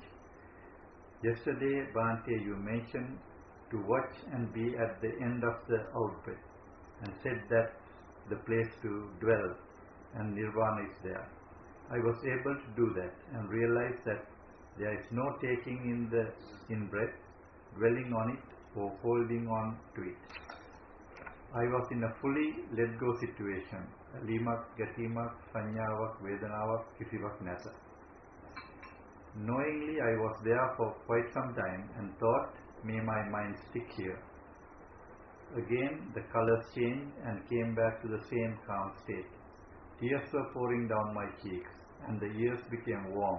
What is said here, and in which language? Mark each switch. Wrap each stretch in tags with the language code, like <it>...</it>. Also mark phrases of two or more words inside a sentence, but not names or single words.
<en>Yesterday, Bhante, you mentioned to watch and be at the end of the out-breath and said that the place to dwell and nirvana is there. I was able to do that and realize that there is no taking in the in-breath, dwelling on it or holding on to it. I was in a fully let-go situation.</en> <si>ලිමක්, ගතිමක්, සංයාවක්, වේදනාවක්, කිසිවක් නැත.</si> <en>Knowingly I was there for quite some time and thought, may my mind stick here. Again the colors changed and came back to the same calm state. Tears were pouring down my cheeks and the ears became warm.</en>